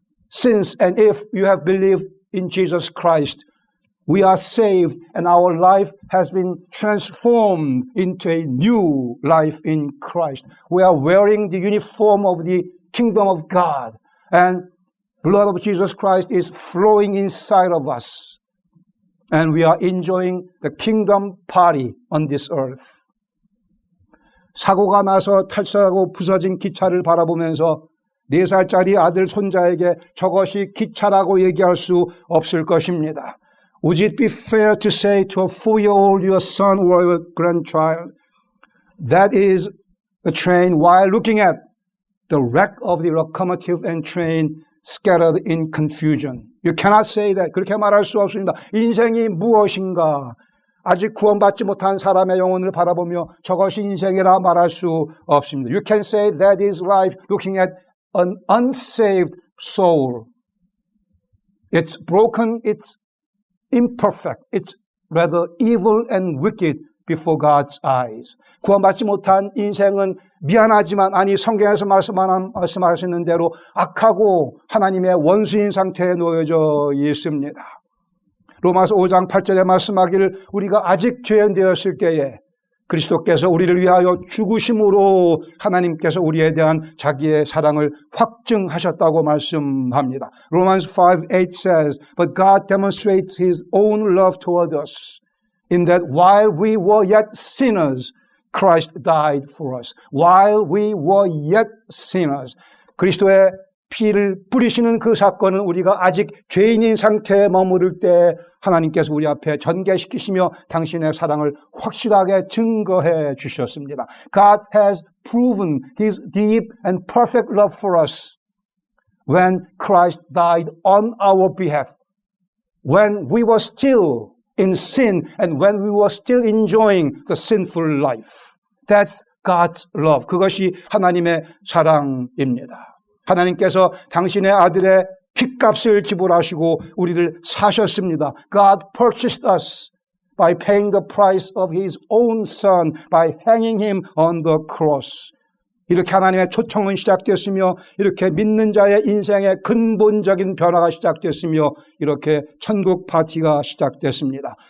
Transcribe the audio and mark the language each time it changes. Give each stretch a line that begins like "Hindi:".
English: Since and if you have believed in Jesus Christ, we are saved and our life has been transformed into a new life in Christ. We are wearing the uniform of the kingdom of God and blood of Jesus Christ is flowing inside of us and we are enjoying the kingdom party on this earth.
Korean: 사고가 나서 탈출하고 부서진 기차를 바라보면서 4살짜리 아들 손자에게 저것이 기차라고 얘기할 수 없을 것입니다.
English: Would it be fair to say to a 4-year-old your son or your grandchild, that is the train while looking at the wreck of the locomotive and train scattered in confusion. You cannot say that.
Korean: 그렇게 말할 수 없습니다. 인생이 무엇인가? 아직 구원받지 못한 사람의 영혼을 바라보며 저것이 인생이라 말할 수 없습니다.
English: You can say that is life looking at an unsaved soul. It's broken, it's imperfect, it's rather evil and wicked before God's eyes.
Korean: 구원받지 못한 인생은 미안하지만 아니 성경에서 말씀하시는 대로 악하고 하나님의 원수인 상태에 놓여져 있습니다. 로마서 5장 8절에 말씀하기를 우리가 아직 죄인 되었을 때에 그리스도께서 우리를 위하여 죽으심으로 하나님께서 우리에 대한 자기의 사랑을 확증하셨다고 말씀합니다.
English: Romans 5:8 says, But God demonstrates His own love toward us in that while we were yet sinners, Christ died for us. While we were yet sinners.
Korean: 그리스도의 피를 뿌리시는 그 사건은 우리가 아직 죄인인 상태에 머무를 때 하나님께서 우리 앞에 전개시키시며 당신의 사랑을 확실하게 증거해 주셨습니다.
English: God has proven His deep and perfect love for us when Christ died on our behalf. When we were still in sin and when we were still enjoying the sinful life. That's God's love.
Korean: 그것이 하나님의 사랑입니다. 하나님께서 당신의 아들의 핏값을 지불하시고 우리를 사셨습니다.
English: God purchased us by paying the price of His own Son by hanging Him on the cross.
Korean: 이렇게 하나님의 초청은 시작됐으며 이렇게 믿는 자의 인생의 근본적인 변화가 시작됐으며 이렇게 천국 파티가 시작됐습니다.